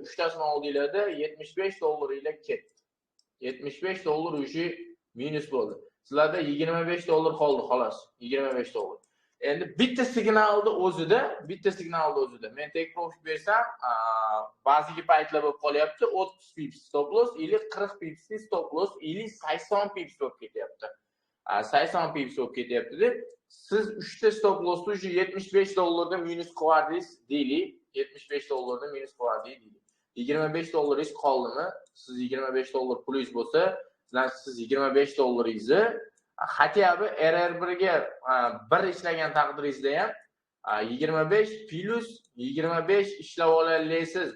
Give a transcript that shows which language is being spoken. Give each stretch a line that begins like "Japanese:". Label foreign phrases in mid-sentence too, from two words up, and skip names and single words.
Uzbek: 3 tasini oldinglarda $75 ila ketdi. $75 уже minus bo'ldi. Sizlarda $25 qoldi xolos. $25. Endi bitta signalni o'zida men
English: take profit
Uzbek: bersam, ba'zi paytlar bo'lib qolyapti, 30
English: pips stop loss,
Uzbek: или 40
English: pips stop loss,
Uzbek: или 80 pips bo'lib ketyapti. 80 pips bo'lib ketyapti deb, siz 3 ta
English: stop lossni
Uzbek: уже $75 dan minus qilardingiz deylik. $75 dan minus qilardingiz deylik. $25 qoldimi? Siz $25 pulingiz bo'lsa, siz $25
Russian: хотя бы
Uzbek: RR1 ga 1 ishlagan taqdiringizda ham 25 plus 25 ishlab olasiz.